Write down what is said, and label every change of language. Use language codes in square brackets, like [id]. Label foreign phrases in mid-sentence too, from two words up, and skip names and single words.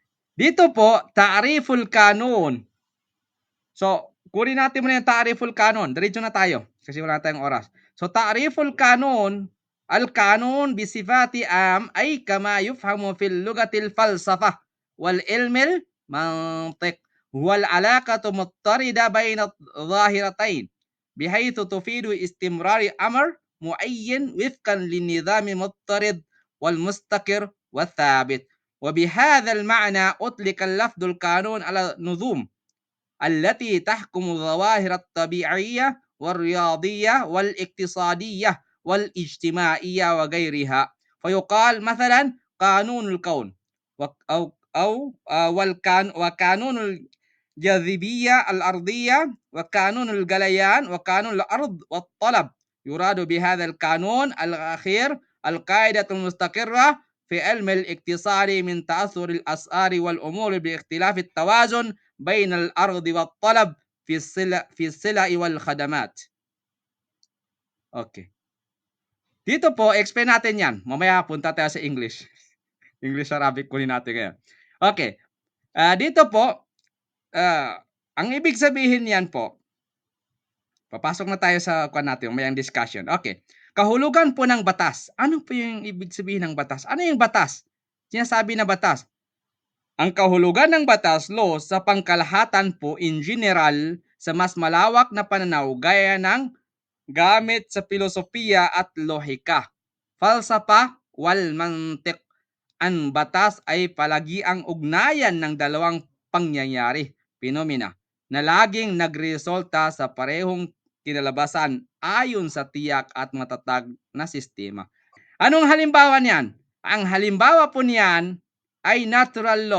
[tl] Dito po, [ar] تعريف القانون. [tl] So, kunin natin muna yung [ar] تعريف القانون. [tl] Diretso na tayo kasi wala tayong oras. So, [ar] تعريف القانون القانون بصفة أي كما يفهم في لغة الفلسفة وال علم المنطق والعلاقة مطردة بين ظاهرتين بحيث تفيد استمرار أمر معين وفقا لنظام مطرد والمستقر والثابت وبهذا المعنى أطلق اللفظ القانون على نظم التي تحكم الظواهر الطبيعية والرياضية والاقتصادية والاجتماعية وغيرها فيقال مثلا قانون الكون وقانون الجاذبية الأرضية وقانون الجليان وقانون الأرض والطلب يراد بهذا القانون الأخير القاعدة المستقرة في علم الاقتصاد من تأثر الأسعار والأمور باختلاف التوازن بين الأرض والطلب في السلع والخدمات. [tl] Okay. Dito po, explain natin yan. Mamaya punta tayo sa English. English Arabic kunin natin ngayon. Okay. Dito po, ang ibig sabihin yan po, papasok na tayo sa natin, mamayang discussion. Okay. Kahulugan po ng batas. Ano po yung ibig sabihin ng batas? Ano yung batas? Sinasabi na batas. Ang kahulugan ng batas, law, sa pangkalahatan po [en] in general [tl] sa mas malawak na pananaw gaya ng gamit sa filosofiya at lohika. [ar] فلسفة والمنطق. [tl] Ang batas ay palagiang ugnayan ng dalawang pangyayari, phenomena, na laging nagresulta sa parehong kinalabasan ayon sa tiyak at matatag na sistema. Anong halimbawa niyan? Ang halimbawa po niyan ay [en] natural law.